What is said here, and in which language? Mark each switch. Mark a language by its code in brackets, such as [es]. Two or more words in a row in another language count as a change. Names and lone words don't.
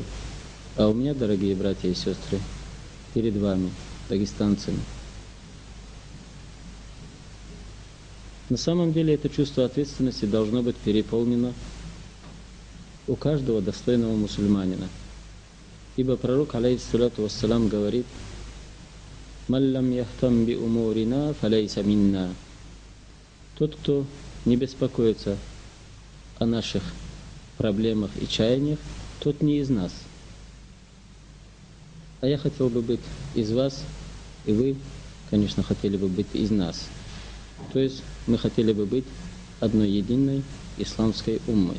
[ru] А у меня, дорогие братья и сестры, перед вами, дагестанцами. На самом деле это чувство ответственности должно быть переполнено у каждого достойного мусульманина. Ибо пророк, [ar] عليه الصلاة والسلام, [ru] говорит: [ar] «من لم يهتم بأمورنا فليس منا». [ru] Тот, кто не беспокоится о наших проблемах и чаяниях, тот не из нас. А я хотел бы быть из вас, и вы, конечно, хотели бы быть из нас. То есть мы хотели бы быть одной единой исламской уммой.